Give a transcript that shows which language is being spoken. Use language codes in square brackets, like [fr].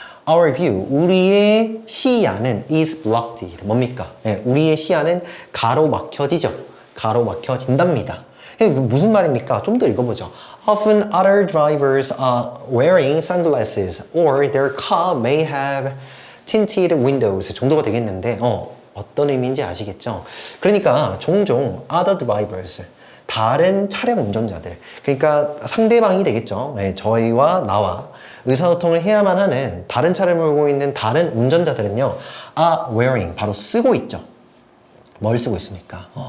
[en] Our view, [ko] 우리의 시야는 [en] is blocked. [ko] 뭡니까? 네, 우리의 시야는 가로막혀지죠. 가로막혀진답니다. 무슨 말입니까? 좀 더 읽어보죠. [en] Often other drivers are wearing sunglasses or their car may have tinted windows [ko] 정도가 되겠는데 어떤 의미인지 아시겠죠? 그러니까 종종 [en] other drivers [ko] 다른 차량 운전자들 그러니까 상대방이 되겠죠. 네, 저희와 나와 의사소통을 해야만 하는 다른 차를 몰고 있는 다른 운전자들은요 [en] are wearing [ko] 바로 쓰고 있죠. 뭘 쓰고 있습니까?